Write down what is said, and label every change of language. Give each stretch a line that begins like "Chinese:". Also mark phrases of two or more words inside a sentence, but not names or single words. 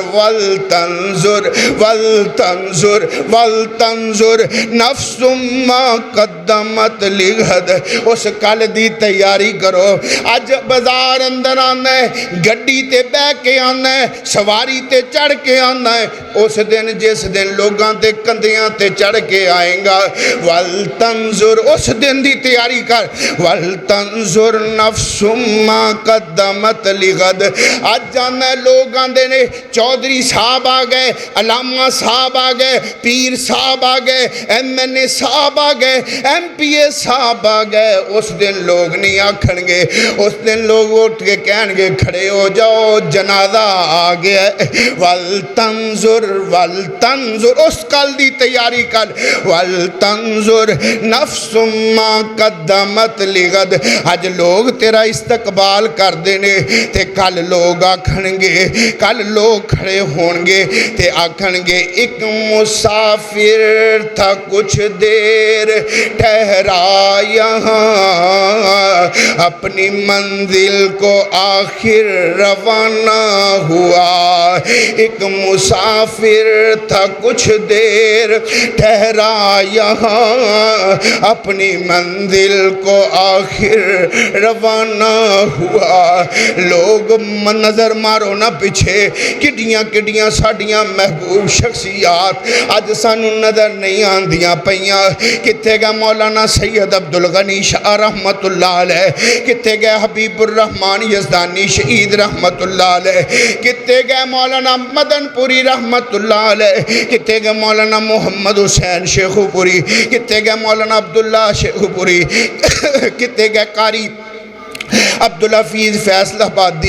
Arabic: وَلْتَنْظُرْ وَلْتَنْظُرْ وَلْتَنْظُرْ نَفْسٌ مَّا قَدَّمَتْ لِغَدٍ،
Punjabi: اس کل دی تیاری کرو۔ اج بازار اندر آنا ہے، گڈی تے بہ کے آنا ہے، سواری تے چڑھ کے آنا ہے، اس دن جس دن لوگاں تے کندیاں تے چڑھ کے آئیں گا۔ وَلْتَنْظُرْ، اس دن دی تیاری کر۔
Arabic: وَلْتَنْظُرْ نَفْسٌ مَّا قَدَّمَتْ لِغَدٍ،
Punjabi: آج جانا ہے لوگ آندے نے چودھری صاحب آ گئے، علامہ صاحب آ گئے، پیر صاحب آ گئے، ایم این اے صاحب آ گئے، ایم پی اے صاحب آ گئے۔ اس دن لوگ نہیں آکھن گے، اس دن لوگ اٹھ کے کہن گے کھڑے ہو جاؤ جنازہ آ گیا ہے۔
Arabic: وَلْتَنْظُرْ وَلْتَنْظُرْ،
Punjabi: اس کل دی تیاری کر۔
Arabic: وَلْتَنْظُرْ نَفْسٌ مَّا قَدَّمَتْ لِغَدٍ،
Punjabi: آج لوگ تیرا استقبال کر دینے تے کل لوگ آکھن گے، کل لوگ کھڑے ہون گے تے آکھن گے
Urdu: ایک مسافر تھا کچھ دیر ٹھہرا یہاں، اپنی منزل کو آخر روانہ ہوا۔ ایک مسافر تھا کچھ دیر ٹھہرا یہاں، اپنی منزل کو آخر روانہ ہوا۔
Punjabi: لوگ نظر مارو نہ پیچھے، کڈیاں کڈیاں ساڈیاں محبوب شخصیات اج سانو نظر نہیں آندیاں پیاں۔ کتے گئے مولانا سید عبدالغنی شاہ
Arabic: رحمت اللہ علیہ،
Punjabi: کتے گئے حبیب الرحمن یزدانی شہید
Arabic: رحمت اللہ علیہ،
Punjabi: کتے گئے مولانا مدن پوری
Arabic: رحمت اللہ علیہ،
Punjabi: کتے گئے مولانا محمد حسین شیخو پوری، کتے گئے مولانا عبداللہ شیخو پوری، کتے گئے قاری عبدالحفیظ فیصل آبادی۔